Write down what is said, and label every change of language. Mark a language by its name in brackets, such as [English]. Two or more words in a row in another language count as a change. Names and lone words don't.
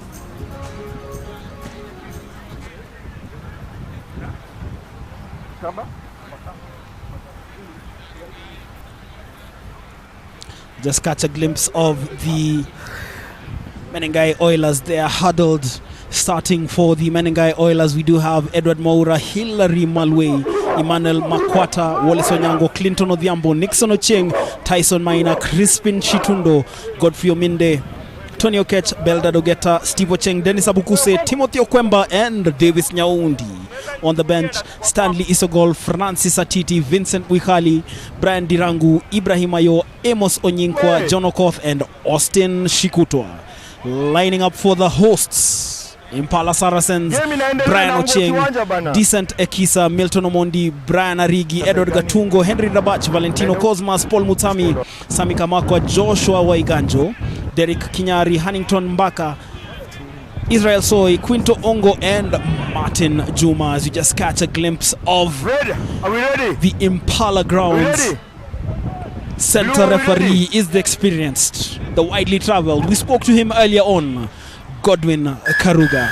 [English] Just catch a glimpse of the Menengai Oilers. They are huddled. Starting for the Menengai Oilers, we do have Edward Moura, Hilary Malwe, Emmanuel Makwata, Wallace Onyango, Clinton Odhiambo, Nixon Ocheng, Tyson Maina, Crispin Chitundo, Godfrey Ominde, Tony Okech, Belda Dogeta, Steve Ocheng, Dennis Abukuse, Timothy Okwemba, and Davis Nyaundi. On the bench, Stanley Isogol, Francis Atiti, Vincent Wikali, Brian Dirangu, Ibrahim Ayo, Amos Onyinkwa, John Okoth, and Austin Shikutwa. Lining up for the hosts, Impala Saracens, Brian Ocheng, Decent Ekisa, Milton Omondi, Brian Arigi, Edward Gatungo, Henry Rabach, Valentino Cosmas, Paul Mutami, Sami Kamakwa, Joshua Waiganjo, Derek Kinyari, Hannington Mbaka, Israel Soy, Quinto Ongo, and Martin Juma. As you just catch a glimpse of the Impala grounds. Center referee is the experienced, the widely traveled. We spoke to him earlier on, Godwin Karuga.